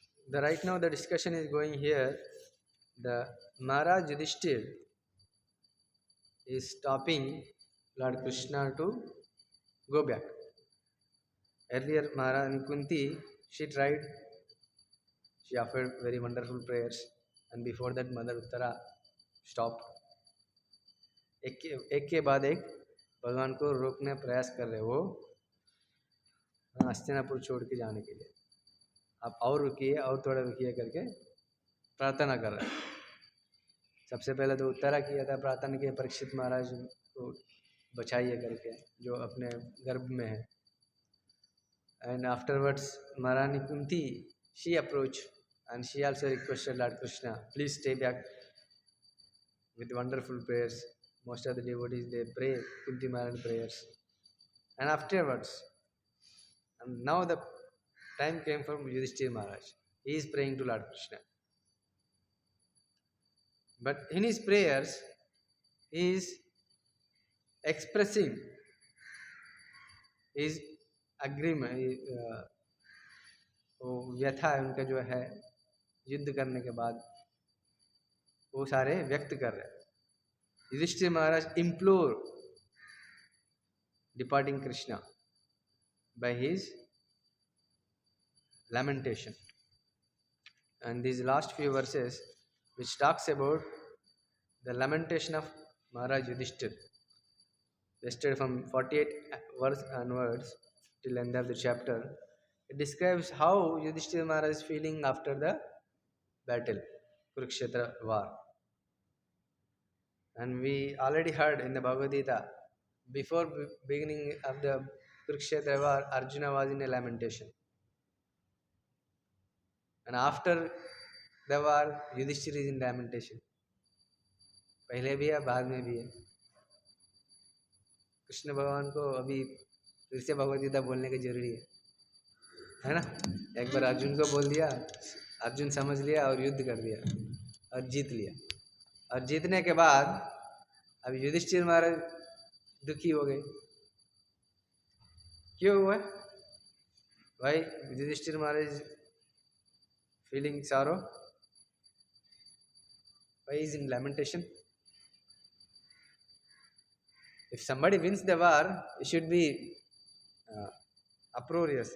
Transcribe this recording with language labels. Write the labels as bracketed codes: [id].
[en] Right now the discussion is going here. The Maharaj Yudhishthir is stopping Lord Krishna to go back. Earlier, Maharani Kunti, she tried, she offered very wonderful prayers, and before that, Mother Uttara stopped. [hi] एक के बाद एक भगवान को रोकने प्रयास कर रहे वो हस्तिनापुर छोड़ के जाने के लिए। आप और रुकिए और थोड़ा रुकिए करके प्रार्थना कर रहे हैं। सबसे पहले तो उत्तरा किया था, प्रार्थना किया परीक्षित महाराज को बचाइए करके जो अपने गर्भ में है। [en] And afterwards, Maharani Kunti, she approached and she also requested Lord Krishna, please stay back with wonderful prayers. Most of the devotees, they pray Kunti Maharani prayers. And afterwards, and now the time came for Yudhishthira Maharaj. He is praying to Lord Krishna. But in his prayers, he is expressing his agreement, [hi] वो व्यथा है उनका जो है युद्ध करने के बाद वो सारे व्यक्त कर रहे हैं। [en] Yudhishthir Maharaj implore departing Krishna by his lamentation. And these last few verses which talks about the lamentation of Maharaj Yudhishthir, listed from 48 verse onwards till end of the chapter, it describes how Yudhishthir Maharaj is feeling after the battle, Kurukshetra war. And we already heard in the Bhagavad Gita, before beginning of the Kurukshetra war, Arjuna was in a lamentation. And after the war, Yudhishthira is in lamentation. [hi] पहले भी है, बाद में भी है। कृष्ण भगवान को अभी फिर से भगवद गीता बोलने की जरूरी है ना? एक बार अर्जुन को बोल दिया, अर्जुन समझ लिया और युद्ध कर दिया और जीत लिया। और जीतने के बाद अब युधिष्ठिर महाराज दुखी हो गए। क्यों हुआ? भाई [en] Yudhishthir Maharaj feeling sorrow, why is in lamentation? If somebody wins the war, it should be uproarious.